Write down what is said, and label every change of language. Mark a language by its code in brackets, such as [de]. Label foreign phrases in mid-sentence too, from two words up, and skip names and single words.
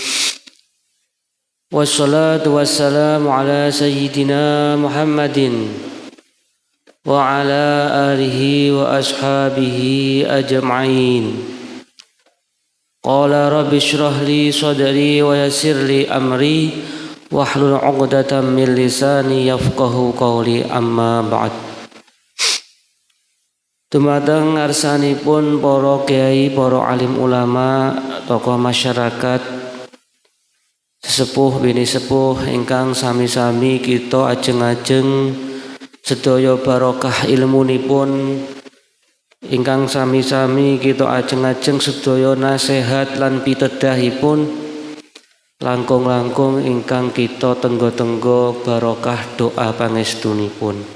[ar] والصلاة والسلام على سيدنا محمد وعلى آله وأصحابه أجمعين. قال رب اشرح لي صدري ويسر لي أمري واحلل عقدة من لساني يفقهوا قولي، أما بعد. [jv] Dumateng ngarsanipun para kiai, para alim ulama, tokoh masyarakat, sesepuh bini sepuh ingkang sami-sami kita ajeng-ajeng sedaya barokah ilmunipun, ingkang sami-sami kita ajeng-ajeng sedaya nasihat lan pitedahipun, langkung-langkung ingkang kita tenggo-tenggo barokah doa pangestunipun.